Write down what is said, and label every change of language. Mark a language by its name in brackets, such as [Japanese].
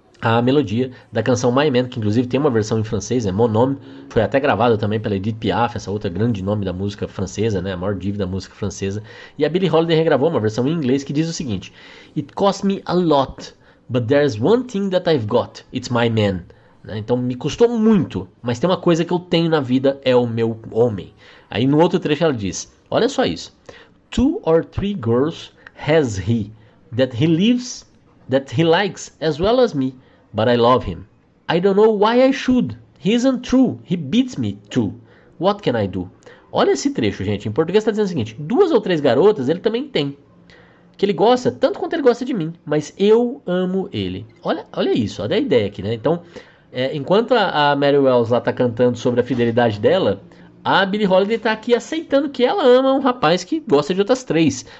[Portuguese] a melodia da canção My Man, que inclusive tem uma versão em francês, Mon Homme, foi até gravada também pela Edith Piaf, essa outra grande nome da música francesa, né, a maior diva da música francesa, e a Billie Holiday regravou uma versão em inglês que diz o seguinte: [English] It cost me a lot, but there's one thing that I've got, it's my man. [Portuguese] Então me custou muito, mas tem uma coisa que eu tenho na vida, é o meu homem. Aí no outro trecho ela diz, olha só isso: [English] 2 or 3 girls has he, that he lives, that he likes as well as me, but I love him. I don't know why I should, he isn't true, he beats me too. What can I do? [Portuguese] Olha esse trecho, gente, em português está dizendo o seguinte: 2 ou 3 garotas ele também tem, que ele gosta tanto quanto ele gosta de mim, mas eu amo ele. Olha isso, olha a ideia aqui, né? Então, enquanto a Mary Wells lá tá cantando sobre a fidelidade dela, a Billie Holiday tá aqui aceitando que ela ama um rapaz que gosta de outras 3.